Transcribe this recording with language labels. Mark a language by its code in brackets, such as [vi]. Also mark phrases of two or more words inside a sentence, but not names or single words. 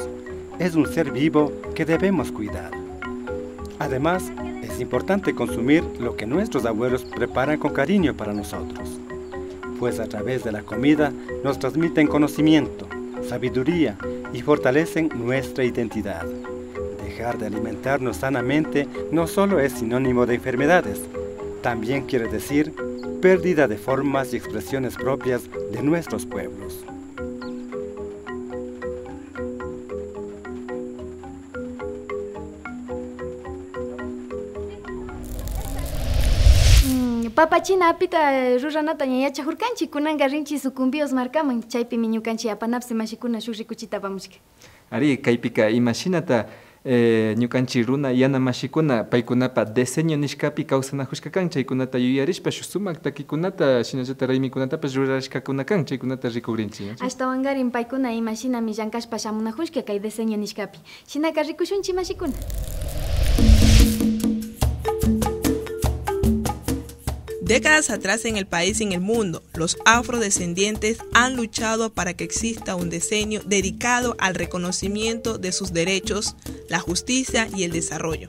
[es] Es un ser vivo que debemos cuidar. Además, es importante consumir lo que nuestros abuelos preparan con cariño para nosotros, pues a través de la comida nos transmiten conocimiento, sabiduría y fortalecen nuestra identidad. Dejar de alimentarnos sanamente no solo es sinónimo de enfermedades, también quiere decir pérdida de formas y expresiones propias de nuestros pueblos. [qu] Papa china apita ruranata ñayacha hurkanchi kunanga rinchi sucumbios markaman chaypi ñukanchi apanapsi mashikuna shuk rikuchita pamushka. Ari kaypika imashinata ñukanchi runa yana mashikuna paykunapa diseño nishkapi kawsanajushka kan chaykunata yuyarishpa shuk sumak takikunata shinallata raymikunatapas rurarishkakuna kan chaykunata rikukrinchi. Ashtawangarin paykuna imashinami llankashpa shamunajushka kay diseño nishkapi. Shinaka rikushunchi mashikuna. [es] Décadas atrás en el país y en el mundo, los afrodescendientes han luchado para que exista un decenio dedicado al reconocimiento de sus derechos, la justicia y el desarrollo.